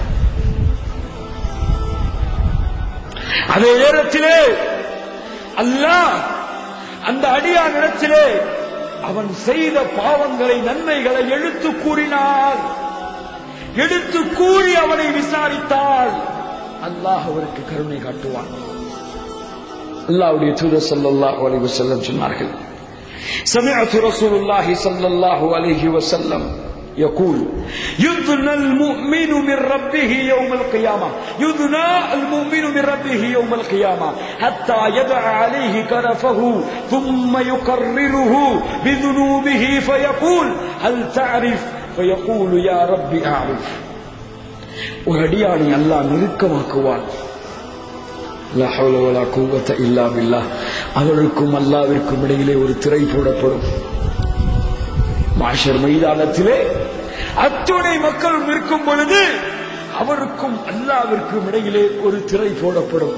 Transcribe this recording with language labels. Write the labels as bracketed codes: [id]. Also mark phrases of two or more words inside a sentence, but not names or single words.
[ta] அதே நேரத்திலே அல்லாஹ் அந்த அடியானிடத்திலே அவன் செய்த பாவங்களை நன்மைகளை எடுத்து கூறினார். எடுத்து கூறி அவனை விசாரித்தால் அல்லாஹ் அவருக்கு கருணை காட்டுவான். அல்லாஹ்வுடைய தூதர் [ar] صلى الله عليه وسلم [ta] சொன்னார்கள், [ar] سمعت رسول الله صلى الله عليه وسلم يقول يدنى المؤمن من ربه يوم القيامة يدنى المؤمن من ربه يوم القيامة حتى يدع عليه كنفه ثم يقرره بذنوبه فيقول هل تعرف فيقول يا رب أعرف. [ta] ஒரு அடியானை அல்லாஹ் நெருக்கமாக்குவான். [ar] لا حول ولا قوة إلا بالله. [ta] அவருக்கும் அல்லாஹ்விற்கும் இடையிலே ஒரு திரை போடப்படும். மாஷர் மைதானத்திலே அத்துணை மக்கள் இருக்கும் பொழுது அவருக்கும் அல்லாஹ்விற்கும் இடையிலே ஒரு திரை போடப்படும்.